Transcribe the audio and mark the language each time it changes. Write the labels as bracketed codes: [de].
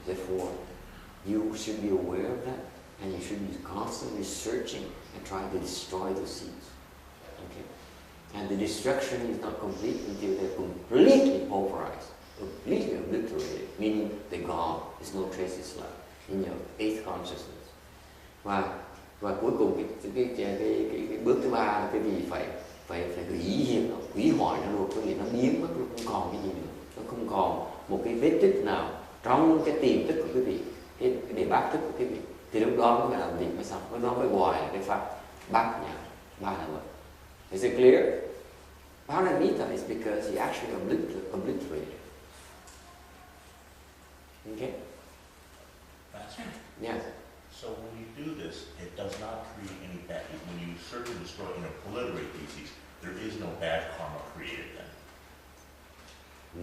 [en] Therefore, you should be aware of that, and you should be constantly searching and trying to destroy the seeds. Okay? And the destruction is not complete until they're completely pulverized, completely obliterated, meaning they're gone. There's no traces left in your eighth consciousness. [vi] Và cuối cùng cái bước thứ ba là cái gì phải hủy hoại nó luôn, có nghĩa nó biến mất luôn, không còn cái gì nữa, nó không còn một cái vết tích nào trong cái tiềm thức của quý vị, cái đề bát thức của quý vị, thì lúc đó mới làm việc mới xong, lúc đó mới gọi là cái pháp bát nhã ba la mật. [en] Is it clear? Paramita is because he actually obliterated. Okay? That's right. Yes. So when you do this, it does not create any bad. When you search and destroy and obliterate these, there is no bad karma created then.